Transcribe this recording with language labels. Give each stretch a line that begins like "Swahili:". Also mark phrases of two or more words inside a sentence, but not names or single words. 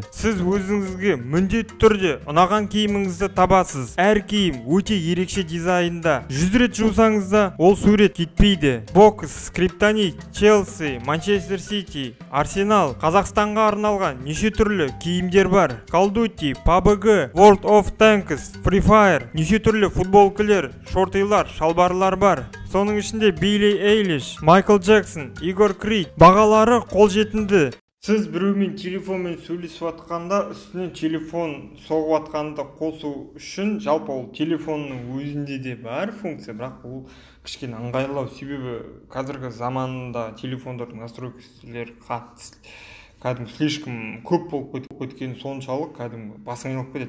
Kazakh: Сіз өзіңізге міндетті түрде ұнаған киіміңізді табасыз. Әр киім өте ерекше дизайнда. 100 рет жусаңыз да ол сурет кетпейді. Бокс, Скриптонит, Челси, Манчестер Сити, Арсенал, Қазақстанға арналған неше түрлі киімдер бар. Call of Duty, PUBG, World of Tanks, Free Fire, неше түрлі футболкілер, шортилар, шалбарлар бар. Соның ішінде Билли Эйлиш, Майкл Джексон, Игор Крид. Бағалары қолжетімді. Сіз біреумен телефонмен сөйлесіп атқанда, үстіне телефон соғып атқанды қосу үшін жалпы ол телефонның өзінде де бар функция, бірақ ол кішкене ыңғайлау, себебі қазіргі заманда телефондардың настройкалары кәдімгі слишком көп болып кеткен соншалық кәдімгі басың айналып кетеді.